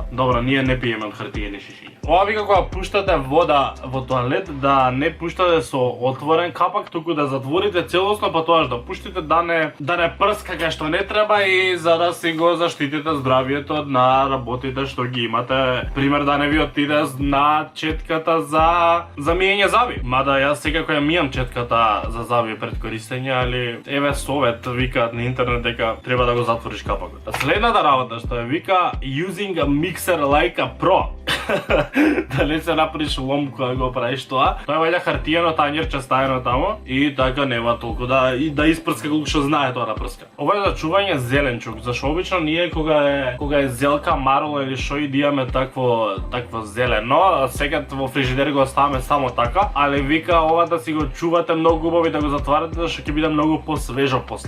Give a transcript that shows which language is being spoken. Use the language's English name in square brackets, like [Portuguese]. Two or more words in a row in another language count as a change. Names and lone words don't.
[Macedonian] Добро, ние не пиеме од хартиени шишиња. Ова вика кога пуштате вода во тоалет, да не пуштате со отворен капак, туку да затворите целосно, па тоаш да пуштите да не прска кај што не треба и за да си го заштитите здравието на работите што ги имате. Пример да не ви отиде на четката за миење заби. Мада јас секако ја мијам четката за заби пред користење, али еве совет викаат на интернет дека треба да го затвориш капакот. Следната работа што е вика [English] using a mixer like a pro. [Macedonian] да не се направиш лом кога го правиш тоа. Тоа е вајде хартиено тањерче ставено тамо и така нема толку да испрска колку што знае тоа да прска. Ова е за чување зеленчук, зашто обично ние кога е зелка, марола или шо и дијаме такво зелено, секад во фрижидер го оставаме само така, али вика ова да си го чувате многу убаво и да го затварате зашто ќе биде многу посвежо после.